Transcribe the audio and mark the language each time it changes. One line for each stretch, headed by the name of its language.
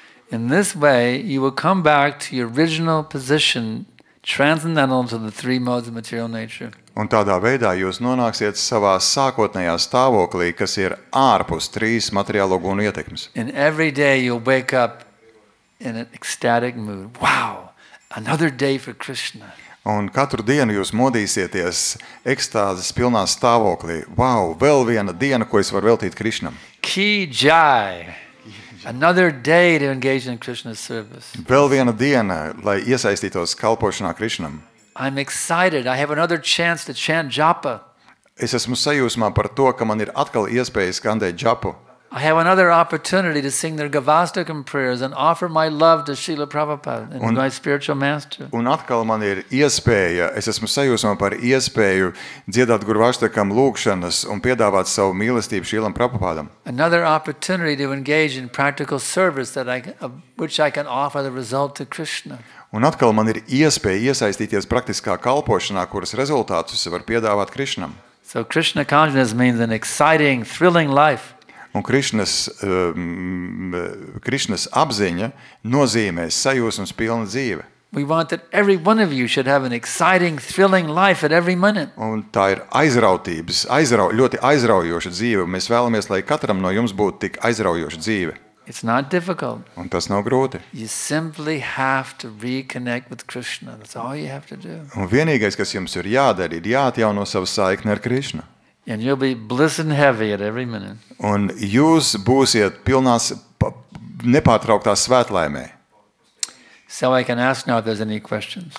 English: In this way, you will come back to your original position, transcendental to the three modes of material nature.
Latvian: Un tādā veidā jūs nonāksiet savā sākotnējā stāvoklī, kas ir ārpus trīs materiālo gunu ietekmes.
English: And every day you'll wake up in an ecstatic mood. Wow, another day for Krishna.
Latvian: Un katru dienu jūs modīsieties ekstāzes pilnā stāvoklī. Wow, vēl viena diena, ko es varu veltīt Krišnam. Ki Jai.
English: Another day to engage in Krishna's service.
Latvian: Vēl viena diena, lai iesaistītos kalpošanā Krišnam.
English: I'm excited. I have another chance to chant japa.
Latvian: Es esmu sajūsmā par to, ka man ir atkal iespēja skandēt džapu.
English: I have another opportunity to sing their Gavastakam prayers and offer my love to Srila Prabhupada and my spiritual master.
Latvian: Un atkal man ir iespēja, es esmu sajūsmā par iespēju dziedāt Gurvaštakam lūgšanas un piedāvāt savu mīlestību Šīlam Prabhupādam.
English: Another opportunity to engage in practical service which I can offer the result to Krishna.
Latvian: Un atkal man ir iespēja iesaistīties praktiskā kalpošanā, kuras rezultātus var piedāvāt Krišnam.
English: So Krishna consciousness means an exciting, thrilling life.
Latvian: Un Krišnas apziņa nozīmē sajūsmas pilna dzīve.
English: We want that every one of you should have an exciting, thrilling life at every minute.
Latvian: Un tā ir ļoti aizraujoša dzīve. Mēs vēlamies, lai katram no jums būtu tik aizraujoša dzīve.
English: It's not difficult.
Latvian: Un tas nav grūti.
English: You simply have to reconnect with Krishna. That's all you have to do.
Latvian: Un vienīgais, kas jums ir jādara, ir jāatjauno savu saikni ar Krišnu.
English: And you'll be bliss and heavy at every minute.
Latvian: Un jūs būsiet pilnās, nepārtrauktā svētlaimē.
English: So I can ask now if there's any questions.